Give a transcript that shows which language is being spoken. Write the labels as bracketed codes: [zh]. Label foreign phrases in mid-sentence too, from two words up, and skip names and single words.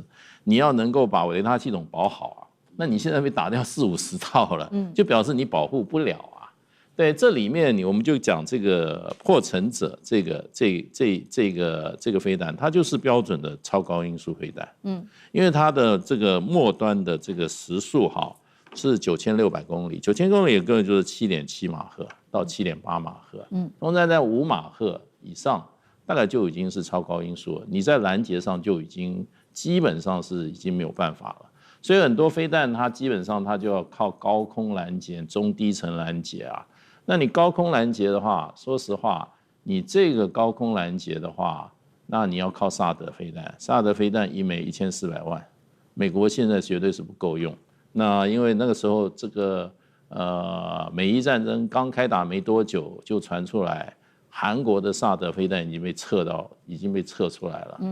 [zh] 你要能夠把雷達系統保好啊，那你現在被打掉40-50套了，就表示你保護不了啊。對，這裡面我們就講這個破城者這個飛彈，它就是標準的超高音速飛彈。因為它的這個末端的這個時速是9600公里，9000公里也根本就是7.7馬赫到7.8馬赫。通常在5馬赫以上，大概就已經是超高音速了。你在攔截上就已經基本上是已經沒有辦法了。所以很多飛彈它基本上它就要靠高空攔截、中低層攔截啊。那你高空攔截的話，說實話，你這個高空攔截的話，那你要靠薩德飛彈。薩德飛彈一枚1400萬，美國現在絕對是不夠用。那因為那個時候這個美伊戰爭剛開打沒多久，就傳出來韓國的薩德飛彈已經被測出來了。